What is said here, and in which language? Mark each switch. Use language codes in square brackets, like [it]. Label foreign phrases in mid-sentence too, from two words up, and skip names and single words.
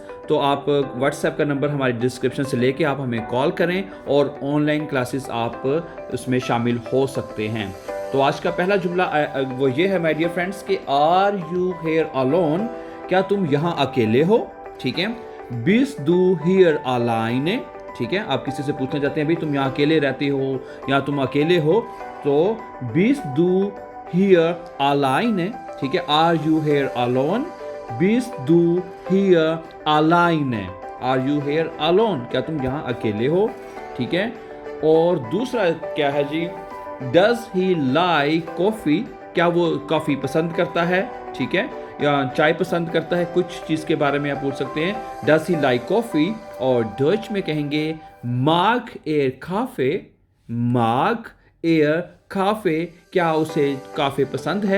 [hi] तो आप व्हाट्सएप का नंबर हमारे डिस्क्रिप्शन से लेके आप हमें कॉल करें और [en] online classes [hi] आप उसमें शामिल हो सकते हैं। तो आज का पहला जुमला वो ये है [en] my dear friends [hi] कि [en] are you here alone, [hi] क्या तुम यहाँ अकेले हो। ठीक है, [de] Bist du hier alleine? [hi] ठीक है, आप किसी से पूछना चाहते हैं भाई तुम यहाँ अकेले रहते हो या तुम अकेले हो, तो [de] Bist du hier alleine? [hi] ठीक है, [en] Are you here alone? [de] Bist du hier alleine? [en] Are you here alone? [hi] क्या तुम यहाँ अकेले हो। ठीक है, और दूसरा क्या है जी, [en] Does he like coffee? [hi] क्या वो कॉफ़ी पसंद करता है। ठीक है, या चाय पसंद करता है, कुछ चीज़ के बारे में आप पूछ सकते हैं। [en] does he like coffee, [hi] और डच में कहेंगे [de] mag er Kaffee. mag er Kaffee, [hi] क्या उसे काफ़े पसंद है।